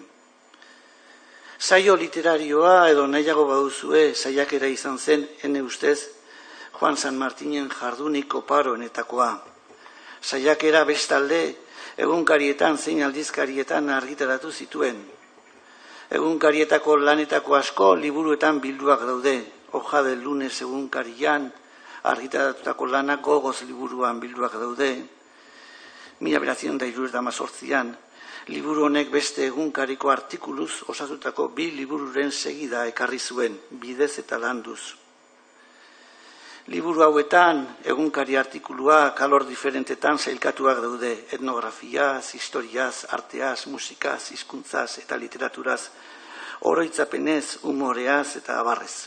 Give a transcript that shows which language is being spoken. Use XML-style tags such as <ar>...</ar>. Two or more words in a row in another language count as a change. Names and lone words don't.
<eu>Saio literarioa edo nahiago baduzue saiakera izan zen, ene ustez, Juan San Martinen jardunik oparoenetakoa. Saiakera bestalde egunkarietan zein aldizkarietan argitaratu zituen. Egunkarietako lanetako asko liburuetan bilduak daude. Hoja del Lunes egunkarian argitaratutako lanak Gogoz liburuan bilduak daude. 1978an liburu honek beste egunkariko artikuluz osatutako 2 libururen segida ekarri zuen, bidez eta landuz. Liburu hauetan egunkari artikuluak alor diferentetan sailkatuak daude, etnografiaz, historiaz, arteaz, musikaz, hizkuntzaz eta literaturaz, oroitzapenez, humoreaz eta abarrez.</eu>